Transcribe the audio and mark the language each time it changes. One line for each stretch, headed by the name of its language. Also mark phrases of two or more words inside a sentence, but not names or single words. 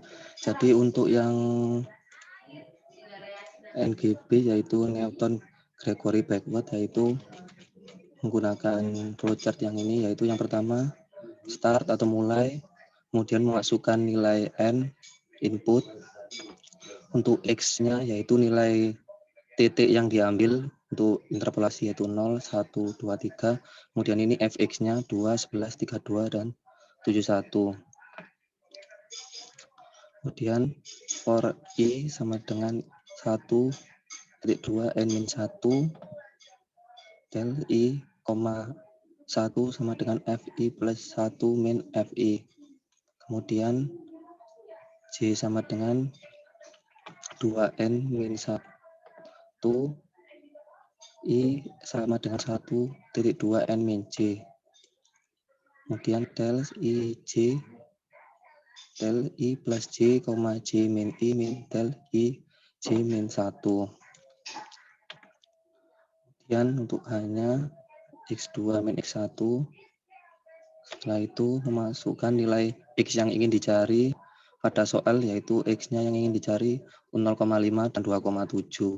Indonesian: Jadi untuk yang NGB yaitu Newton Gregory Backward, yaitu menggunakan flowchart yang ini, yaitu yang pertama start atau mulai, kemudian memasukkan nilai n input, untuk x-nya yaitu nilai titik yang diambil untuk interpolasi yaitu 0, 1, 2, 3, kemudian ini fx-nya 2, 11, 32 dan 71. Kemudian for i sama dengan 1,2 n-1 del i, 1 sama dengan fi plus 1 min fi. Kemudian j sama dengan 2n min 1 i sama dengan 1,2 n min j. Kemudian del i plus j, j min i min del i j min 1. Kemudian untuk hanya x2 min x1, setelah itu memasukkan nilai x yang ingin dicari pada soal, yaitu x-nya yang ingin dicari 0,5 dan 2,7.